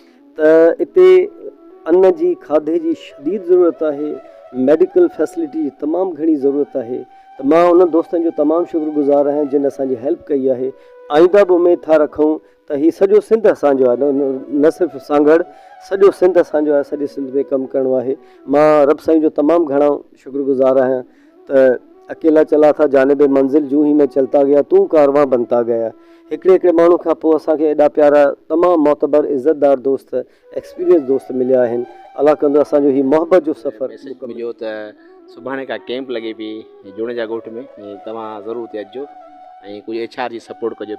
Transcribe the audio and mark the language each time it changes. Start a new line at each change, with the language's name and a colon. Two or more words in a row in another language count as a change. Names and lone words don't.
Sindhi: त हिते अन्न जी खाधे जी शदीद ज़रूरत आहे,
English: medical facility
Sindhi: जी तमामु घणी ज़रूरत आहे। त मां उन दोस्तनि जो तमामु शुक्रगुज़ार आहियां जिन असांजी हेल्प कई आहे। आईंदा बि उमेद था रखूं त हीउ सॼो सिंध असांजो आहे, न सिर्फ़ु सांगड़, सॼो सिंध असांजो आहे, सॼे सिंध में कमु करिणो आहे। मां रब साईं जो तमामु घणो शुक्रगुज़ार आहियां त
Urdu: اکیلا چلا تھا جانب منزل جوں ہی میں چلتا گیا توں کارواں بنتا گیا.
Sindhi: हिकिड़े हिकिड़े माण्हू खां पोइ असांखे एॾा प्यारा तमामु मोतबर इज़तदार दोस्त एक्सपीरियंस दोस्त मिलिया आहिनि। अलाह कंदो असांजो हीउ मोहबत जो सफ़र मिलियो त सुभाणे का कैंप लॻे पई जूणे जा ॻोठ में, तव्हां ज़रूरु हिते अचिजो ऐं कुझु HR जी सपोर्ट कजो।